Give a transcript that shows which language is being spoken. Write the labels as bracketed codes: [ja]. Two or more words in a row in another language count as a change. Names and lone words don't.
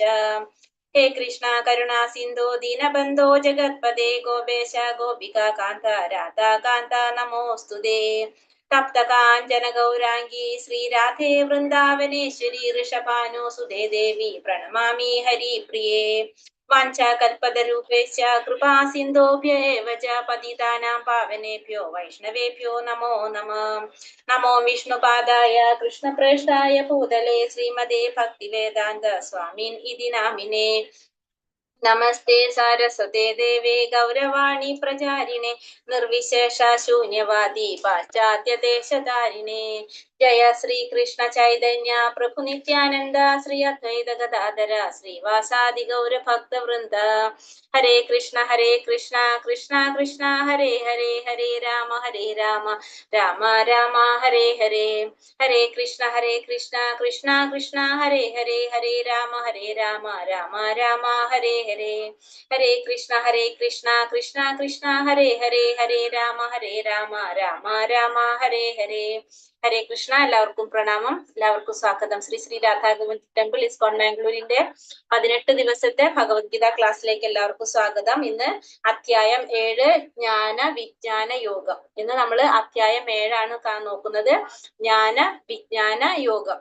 [sa] ഹേ കൃഷ്ണ കരുണാ സിന്ധോ ദീനബന്ധോ ജഗത്പദേ ഗോപേശ ഗോപികാ കാന്ത രാധാ കാന്ത നമോസ്തുതേ. തപ്തകാഞ്ചന ഗൗരാംഗീ ശ്രീരാധേ വൃന്ദാവനേശ്വരി ഋഷഭാനുസുതേ ദേവി പ്രണമാമി ഹരിപ്രിയേ. വാഞ്ചാകൽപതരൂപേശ്ച കൃപാ സിന്ധോഭ്യേവ ച പതിതാനാം പാവനേഭ്യോ വൈഷ്ണവേഭ്യോ നമോ നമഃ. നമോ വിഷ്ണുപാദായ കൃഷ്ണപ്രേഷ്ഠായ ഭൂതലേ ശ്രീമതേ ഭക്തിവേദാന്ത സ്വാമിൻ ഇതി നാമിനേ. നമസ്തേ സാരസ്വതേ ദേവേ ഗൗരവാണി പ്രചാരിണേ നിർവിശേഷ ശൂന്യവാദി പാശ്ചാത്യദേശധാരിണേ. ജയ ശ്രീ കൃഷ്ണ ചൈതന്യ പ്രഭു നിത്യാനന്ദ ശ്രീ അദ്വൈത ഗദാധര ശ്രീവാസാദി ഗൗര ഭക്തവൃന്ദ. ഹരേ കൃഷ്ണ കൃഷ്ണ കൃഷ്ണ ഹരേ ഹരേ, ഹരേ രാമ രാമ രാമ ഹരേ ഹരേ, ഹരേ കൃഷ്ണ കൃഷ്ണ കൃഷ്ണ ഹരേ ഹരേ, ഹരേ രാമ രാമ രാമ ഹരേ ഹരേ, ഹരേ കൃഷ്ണ കൃഷ്ണ കൃഷ്ണ ഹരേ ഹരേ, ഹരേ രാമ രാമ രാമ ഹരേ ഹരേ. [ml] ഹരേ കൃഷ്ണ. എല്ലാവർക്കും പ്രണാമം. എല്ലാവർക്കും സ്വാഗതം. ശ്രീ രാധാഗോവിന്ദ് ടെമ്പിൾ ഇസ്കോൺ ബാംഗ്ലൂരിന്റെ 18 ദിവസത്തെ ഭഗവത്ഗീത ക്ലാസ്സിലേക്ക് എല്ലാവർക്കും സ്വാഗതം. ഇന്ന് അധ്യായം 7 ജ്ഞാന വിജ്ഞാന യോഗം. ഇന്ന് നമ്മൾ അധ്യായം 7 നോക്കുന്നത്. ജ്ഞാന വിജ്ഞാന യോഗം.